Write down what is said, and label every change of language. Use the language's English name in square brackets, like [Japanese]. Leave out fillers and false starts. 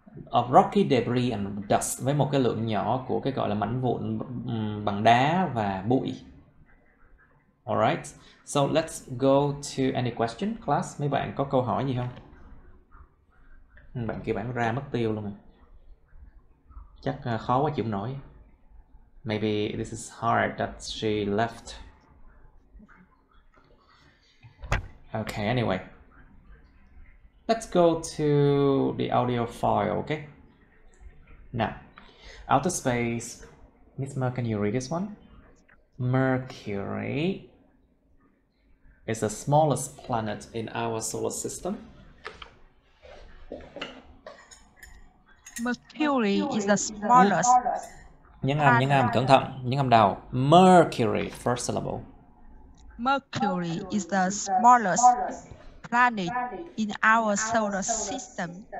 [English] Of rocky debris and dust, [Vietnamese] với một cái lượng nhỏ của cái gọi là mảnh vụn bằng đá và bụi. [English] Alright, so let's go to any question, class. [Vietnamese] Mấy bạn có câu hỏi gì không? Bạn kia bạn ra mất tiêu luôn rồi. Chắc khó quá chịu không nổi. [English] Maybe this is hard that she left. Okay, anyway. Let's go to the audio file, okay? Now, outer space. Miss Mer, can you read this one? Mercury is the smallest planet in our solar system. Mercury is the smallest. [Vietnamese] Nhấn âm, cẩn thận, nhấn âm đầu. [English] Mercury, first syllable. Mercury is the smallest planet in our solar system.